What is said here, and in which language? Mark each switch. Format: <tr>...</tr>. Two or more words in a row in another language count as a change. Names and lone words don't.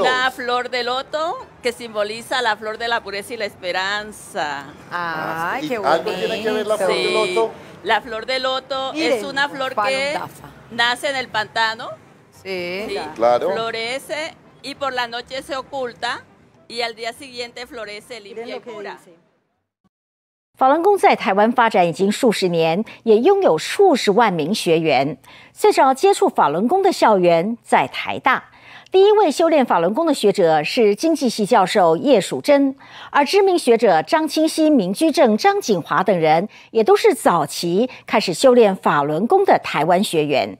<es>Una flor de loto que simboliza la flor de la pureza y la esperanza. Ay, qué bonito. ¿Algo tiene que ver la flor de loto? La flor de loto es una flor que nace en el pantano. Sí, claro. Florece y por la noche se oculta y al día siguiente florece limpia y pura.</es> <zh>法轮功在台湾发展已经数十年，也拥有数十万名学员。最早接触法轮功的校园在台大，第一位修炼法轮功的学者是经济系教授叶蜀珍，而知名学者张清熙、明居正、张景华等人也都是早期开始修炼法轮功的台湾学员。</zh>